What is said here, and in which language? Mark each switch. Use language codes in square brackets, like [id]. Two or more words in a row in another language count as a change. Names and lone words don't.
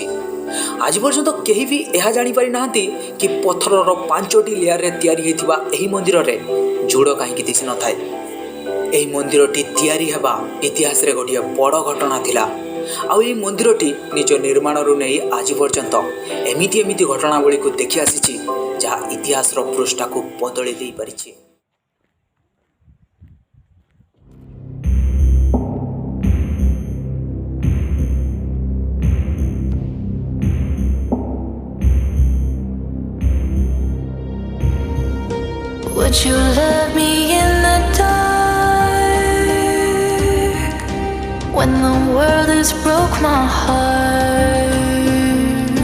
[or] ଆଜି ପର୍ଯ୍ୟନ୍ତ କେହି ବି ଏହା ଜାଣିପାରିନାହାନ୍ତି କି ପଥରର 5ଟି ଲେୟାରରେ ତିଆରି ହୋଇଥିବା ଏହି ମନ୍ଦିରରେ ଜୁଡ଼ କାହିଁକି ଦିଶିନଥାଏ। ଏହି ମନ୍ଦିରଟି ତିଆରି ହେବା ଇତିହାସରେ ଗୋଟିଏ ବଡ଼ ଘଟଣା ଥିଲା, ଆଉ ଏହି ମନ୍ଦିରଟି ନିଜ ନିର୍ମାଣରୁ ନେଇ ଆଜି ପର୍ଯ୍ୟନ୍ତ ଏମିତି ଘଟଣାବଳୀକୁ ଦେଖି ଆସିଛି ଯାହା ଇତିହାସର ପୃଷ୍ଠାକୁ ବଦଳି ଦେଇପାରିଛି। [en] Would you love me in the dark when the world has broke my heart?